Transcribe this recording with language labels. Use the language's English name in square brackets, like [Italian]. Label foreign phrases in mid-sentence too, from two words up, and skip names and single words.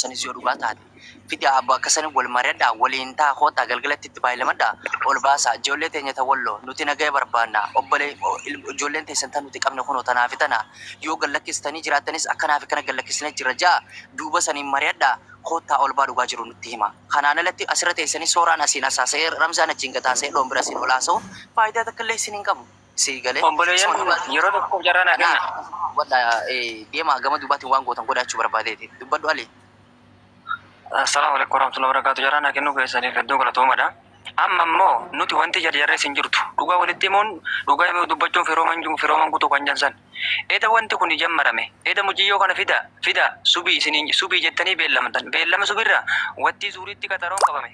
[Oromo] sanis yoo dhugaa taate fidaa abbo akkasanii wal mari'adhaa waliin taa kootaa galgalatti itti baay'ilamadhaa ol baasaa ijoollee teenya ta'walloo nuti nagaya barbaannaa ijoolleen teessan tan nuti qabne kunoo tanaafi tana yoo gallakkistanii jiraattanis akkanaaf kana gallakkisanii jira jaa duuba saniin mari'adhaa kootaa ol baa dhugaa jiru nutti hima kanaan alatti asirra teessanii sooraan asiin asaasee ramsaan achiin gataasee doombira asiin olaasoo faayidaa takka illee isin hin qabu si galee Obboleeyyan yeroo tokko jaraan kenna. wadda deemaa gama dubbaatiin waan gootan godhachuu barbaadeeti dubbadhu ali [Arabic] السلام عليكم ورحمة الله وبركاته. [Oromo] Jaraan kennu keessaniif hedduu galatoomadha. Amma immoo nuti wanti jarjarrees hin jirtu. Dhugaa walitti himuun dhugaa himuu dubbachuun firooman guutuu kan jansan. Eeda wanti kun jammarame. Eeda mujiyyoo kana fida subii jettanii beellamatan. Beellama subirra watti suuriitti qaxaroon qabame.